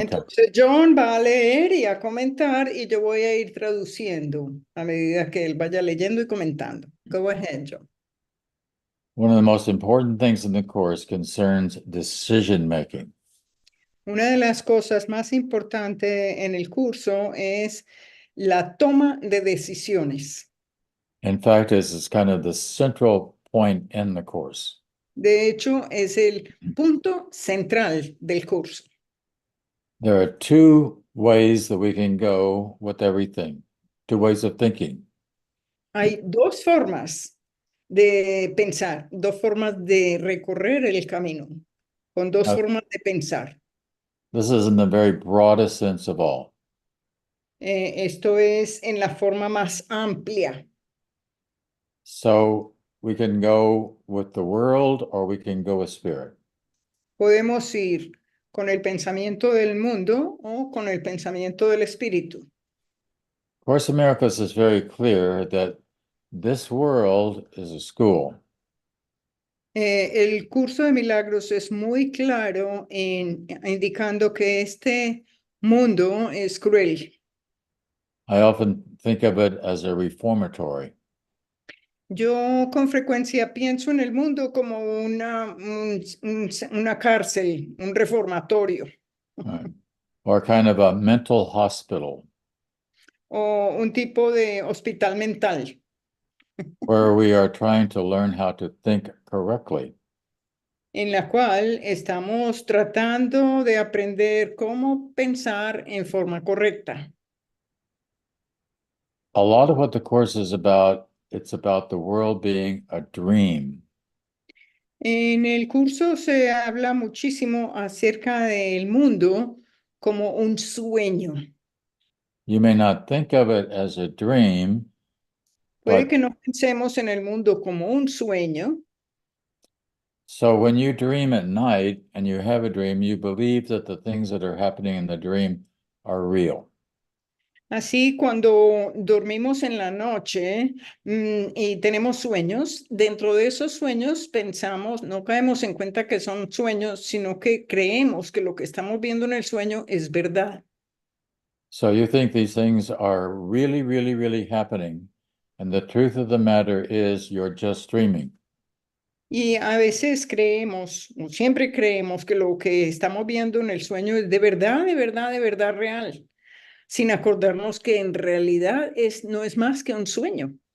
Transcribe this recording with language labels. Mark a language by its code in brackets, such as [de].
[es] Entonces, John va a leer y a comentar y yo voy a ir traduciendo a medida que él vaya leyendo y comentando. [en] Go ahead, John. One of the most important things in the course concerns decision making. [es] Una de las cosas más importantes en el curso es la toma de decisiones. [en] In fact, it's kind of the central point in the course. [es] De hecho, es el punto central del curso. [en] There are two ways that we can go with everything, two ways of thinking. [es] Hay dos formas de pensar, dos formas de recorrer el camino, con dos formas de pensar. [en] This is in the very broadest sense of all. [es] Esto es en la forma más amplia. [en] So we can go with the world or we can go with spirit. [es] Podemos ir con el pensamiento del mundo o con el pensamiento del espíritu. [en] Course in Miracles is very clear that this world is a school. [es] El curso de milagros es muy claro indicando que este mundo es cruel. [en] I often think of it as a reformatory. [es] Yo con frecuencia pienso en el mundo como una cárcel, un reformatorio. [en] Right. Or kind of a mental hospital. [es] O un tipo de hospital mental. [en] Where we are trying to learn how to think correctly. [es] En la cual estamos tratando de aprender cómo pensar en forma correcta. [en] A lot of what the course is about, it's about the world being a dream. [es] En el curso se habla muchísimo acerca del mundo como un sueño. [en] You may not think of it as a dream, [es] Puede [en] but [es] que no pensemos en el mundo como un sueño, [en] So when you dream at night and you have a dream, you believe that the things that are happening in the dream are real. [es] Así, cuando dormimos en la noche y tenemos sueños, dentro de esos sueños pensamos, no caemos en cuenta que son sueños, sino que creemos que lo que estamos viendo en el sueño es verdad. [en] So you think these things are really, really, really happening. And the truth of the matter is you're just dreaming. [es] Y a veces creemos, o siempre creemos que lo que estamos viendo en el sueño es de verdad, de verdad, de verdad real, sin acordarnos que en realidad no es más que un sueño.